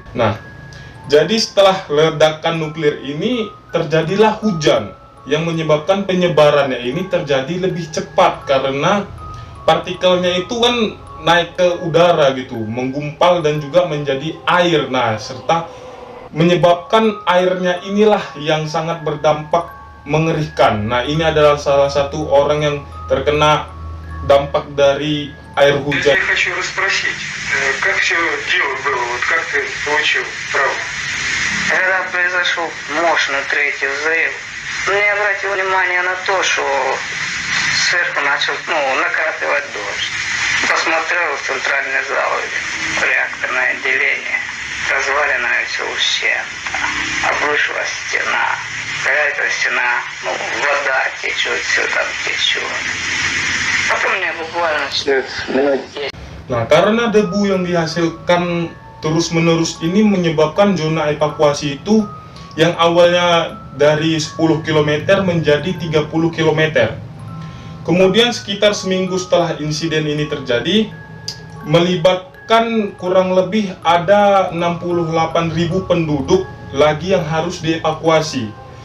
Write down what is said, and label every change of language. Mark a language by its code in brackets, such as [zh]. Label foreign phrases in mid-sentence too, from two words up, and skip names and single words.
[id] Nah, jadi setelah ledakan nuklir ini terjadilah hujan yang menyebabkan penyebarannya ini terjadi lebih cepat karena partikelnya itu kan naik ke udara gitu, menggumpal dan juga menjadi air. Nah, serta menyebabkan airnya inilah yang sangat berdampak mengerikan. Nah, ini adalah salah satu orang yang terkena dampak dari air hujan. [ru] Я хочу расспросить, как все дело было, вот как ты получил правду? когда произошел мощный третий взрыв, не обратил внимания на то, что сверху начал накрапывать дождь. Посмотрел в центральный зал, реакторное отделение, разваленное все ущербно, обрушилась стена. Какая-то стена, вода течет, все там течет. Потом мне буквально минут 10. [id] Nah, karena debu yang dihasilkan terus-menerus ini menyebabkan zona evakuasi itu yang awalnya dari 10 km menjadi 30 km. Kemudian sekitar seminggu setelah insiden ini terjadi, melibatkan kurang lebih ada 68.000 penduduk lagi yang harus dievakuasi.